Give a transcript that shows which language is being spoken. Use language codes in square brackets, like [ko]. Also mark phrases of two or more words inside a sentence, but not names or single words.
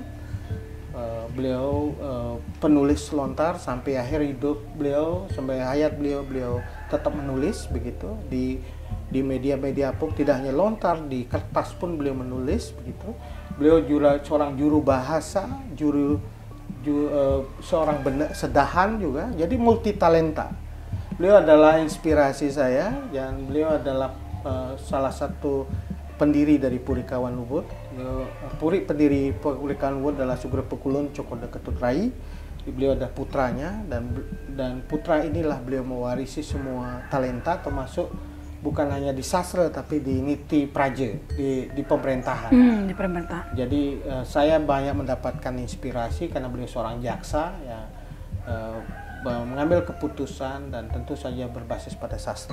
[id] Beliau penulis lontar sampai akhir hidup beliau, sampai hayat beliau tetap menulis begitu di media-media pun, tidak hanya lontar, di kertas pun beliau menulis begitu. Beliau juga seorang juru bahasa, seorang sedahan juga, jadi multi talenta. Beliau adalah inspirasi saya dan beliau adalah salah satu pendiri dari Purikawan Ubud. Pendiri Purikawan Ubud adalah Sugro Pekulun Cokoda Ketut Rai. Beliau ada putranya dan putra inilah beliau mewarisi semua talenta, termasuk bukan hanya di sastra tapi di niti praja, di pemerintahan. Di pemerintahan. Jadi saya banyak mendapatkan inspirasi karena beliau seorang jaksa ya, mengambil keputusan dan tentu saja berbasis pada sastra.